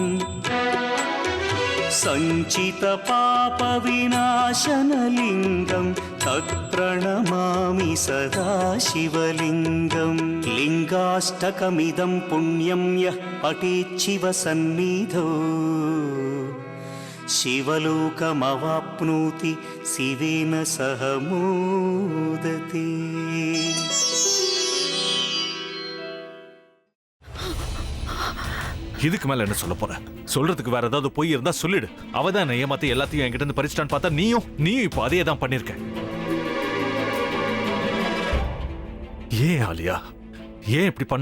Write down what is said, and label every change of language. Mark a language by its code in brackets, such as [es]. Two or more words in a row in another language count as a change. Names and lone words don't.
[sa] सञ्चितपापविनाशनलिङ्गं तत्प्रणमामि सदा शिवलिङ्गं लिङ्गाष्टकमिदं पुण्यं यः पठेच्छिवसन्निधौ शिवलोकमवाप्नोति शिवेन सह मोदते. [ta] இதுக்கு மேல என்ன சொல்ல போற? சொல்றதுக்கு வேற ஏதாவது பொய் இருந்தா சொல்லிடு. அவதான் என்ன ஏமாத்தி எல்லாத்தையும் என்கிட்ட இருந்து பறிச்சிட்டான்னு பார்த்தா நீயும் இப்போ அதே தான் பண்ணிருக்க. ஏன் ஆலியா, ஏன் இப்படி பண்ண?